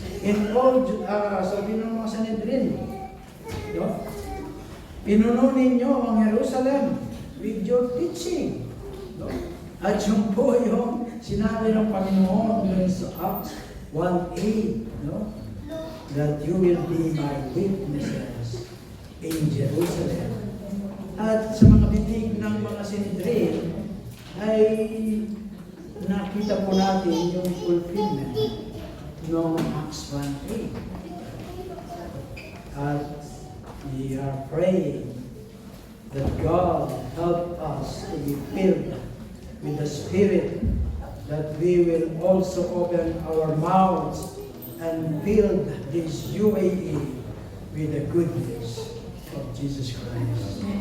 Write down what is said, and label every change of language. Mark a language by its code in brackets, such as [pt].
[en] In all, [tl] sabi ng mga Sanhedrin, no? "Pinuno ninyo ang Jerusalem [en] with your teaching." [tl] No? At yun po yung sinabi ng Panginoon dun sa Acts 1:8, no? [en] That you will be my witnesses in Jerusalem. [tl] At sa mga bibig ng mga Sanhedrin ay nakita po natin yung fulfillment ng Acts 1:8. [en] At we are praying that God help us to be filled with the Spirit, that we will also open our mouths and build this UAE with the good news of Jesus Christ.